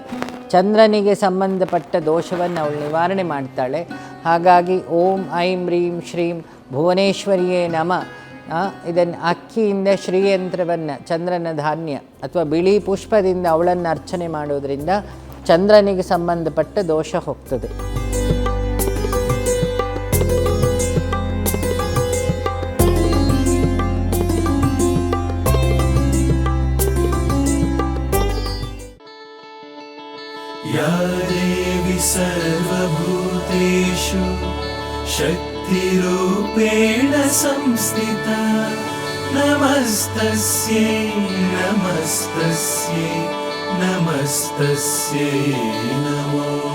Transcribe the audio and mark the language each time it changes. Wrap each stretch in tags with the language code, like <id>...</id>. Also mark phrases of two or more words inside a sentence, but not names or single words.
<kn>ಚಂದ್ರನಿಗೆ ಸಂಬಂಧಪಟ್ಟ ದೋಷವನ್ನು ಅವಳು ನಿವಾರಣೆ ಮಾಡ್ತಾಳೆ.</kn> <sa>ಹಾಗಾಗಿ ಓಂ ಐಂ ರೀಂ ಶ್ರೀಂ ಭುವನೇಶ್ವರಿಯೇ ನಮಃ.</sa> <kn>ಇದನ್ನು ಅಕ್ಕಿಯಿಂದ ಶ್ರೀಯಂತ್ರವನ್ನು, ಚಂದ್ರನ ಧಾನ್ಯ ಅಥವಾ ಬಿಳಿ ಪುಷ್ಪದಿಂದ ಅವಳನ್ನು ಅರ್ಚನೆ ಮಾಡೋದ್ರಿಂದ ಚಂದ್ರನಿಗೆ ಸಂಬಂಧಪಟ್ಟ ದೋಷ ಹೋಗ್ತದೆ.</kn> <sa>या देवी सर्वभूतेषु शक्तिरूपेण संस्थिता नमस्तस्यै नमस्तस्यै नमस्तस्यै नमः।</sa>